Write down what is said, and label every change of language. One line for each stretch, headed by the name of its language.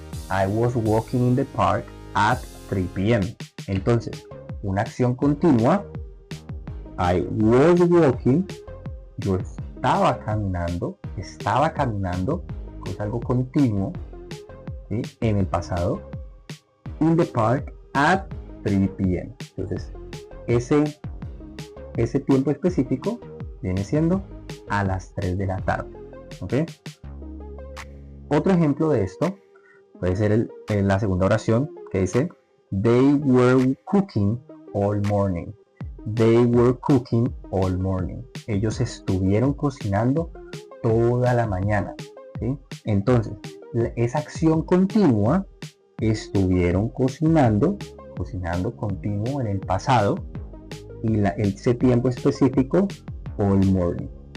English: I was walking in the park at 3 p.m.
Spanish: Entonces, una acción continua.
English: I was walking.
Spanish: Yo estaba caminando, es algo continuo, ¿sí? En el pasado.
English: In the park at 3 p.m.
Spanish: Entonces, ese tiempo específico viene siendo a las 3 de la tarde. ¿Okay? Otro ejemplo de esto puede ser la segunda oración, que dice
English: they were cooking all morning. They were cooking all morning.
Spanish: Ellos estuvieron cocinando toda la mañana. ¿Sí? Entonces, esa acción continua, estuvieron cocinando continuo en el pasado, y ese tiempo específico,
English: all morning.